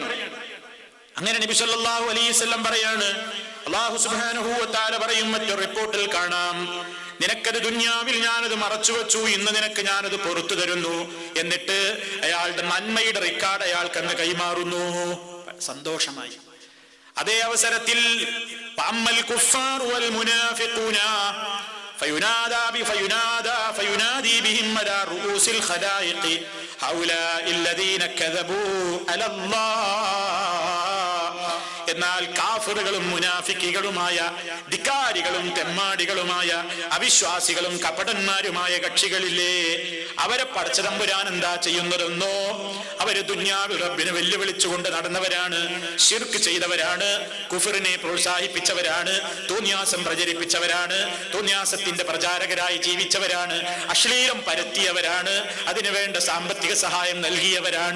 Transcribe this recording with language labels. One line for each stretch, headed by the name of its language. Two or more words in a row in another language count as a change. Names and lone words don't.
Malayalam: അങ്ങനെ നബി
Arabic: صلى الله عليه وسلم
Malayalam: പറയാണ്,
Arabic: الله سبحانه وتعالى
Malayalam: പറയും, മറ്റൊരു റിപ്പോർട്ടിൽ കാണാം, നിനക്കത് ദുനിയാവിൽ ഞാനത് മറച്ചു വെച്ചു, ഇന്ന് നിനക്ക് ഞാനത് പുറത്തു തരുന്നു. എന്നിട്ട് അയാളുടെ നന്മയുടെ റിക്കാർഡ് അയാൾക്ക് അന്ന് കൈമാറുന്നു. സന്തോഷമായി. അതേ അവസരത്തിൽ
Arabic: فأما الكفار والمنافقون فينادي بهم على رؤوس الخلائق هؤلاء الذين كذبوا على الله.
Malayalam: എന്നാൽ കാഫിറുകളും മുനാഫിക്കുകളുമായ ധിക്കാരികളും തെമ്മാടികളുമായ അവിശ്വാസികളും കപടന്മാരുമായ കക്ഷികളില്ലേ, അവരെ പടച്ച തമ്പുരാൻ എന്താ ചെയ്യുന്നതെന്നോ, അവര് ദുനിയാവിൽ റബ്ബിനെ വെല്ലുവിളിച്ചുകൊണ്ട് നടന്നവരാണ്, ശിർക്ക് ചെയ്തവരാണ്, കുഫറിനെ പ്രോത്സാഹിപ്പിച്ചവരാണ്, തോന്നിയാസം പ്രചരിപ്പിച്ചവരാണ്, തോന്നിയാസത്തിന്റെ പ്രചാരകരായി ജീവിച്ചവരാണ്, അശ്ലീലം പരത്തിയവരാണ്, അതിനുവേണ്ട സാമ്പത്തിക സഹായം നൽകിയവരാണ്.